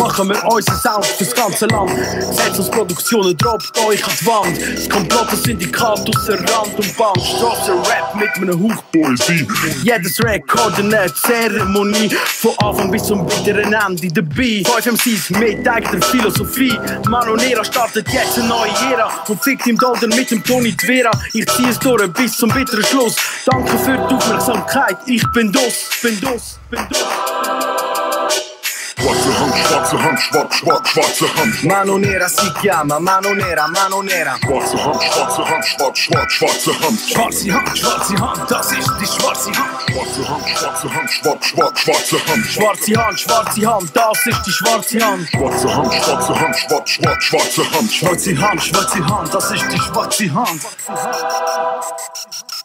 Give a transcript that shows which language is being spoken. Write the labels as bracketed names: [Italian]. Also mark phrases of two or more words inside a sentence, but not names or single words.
[German] Machen wir unseren Sound fürs ganze Land. Setz uns Produktionen, droppt euch an die Wand. Das komplotte Syndikat ausser Rand und Band. Strassen-Rap mit einem Hauch Poesie. Jedes Rekord eine Zeremonie. Von Anfang bis zum bitteren Ende dabei. 5 MCs mit eigener Philosophie. Mano nera startet jetzt eine neue Ära und fickt im Golden mit dem Tony Tvera. Ich zieh es durch bis zum bitteren Schluss. Danke für die Aufmerksamkeit. Ich bin das. Schwarze Hand, schwarze Hand, schwarze Hand. [Italian] Mano nera si chiama, mano nera, mano nera. [German] Schwarze Hand, schwarze Hand, schwarze Hand. Schwarze Hand, das ist die schwarze Hand. Schwarze Hand, schwarze Hand, schwarze Hand. Schwarze Hand, das ist die schwarze Hand. Schwarze Hand, schwarze Hand, schwarze Hand. Schwarze Hand, das ist die schwarze Hand.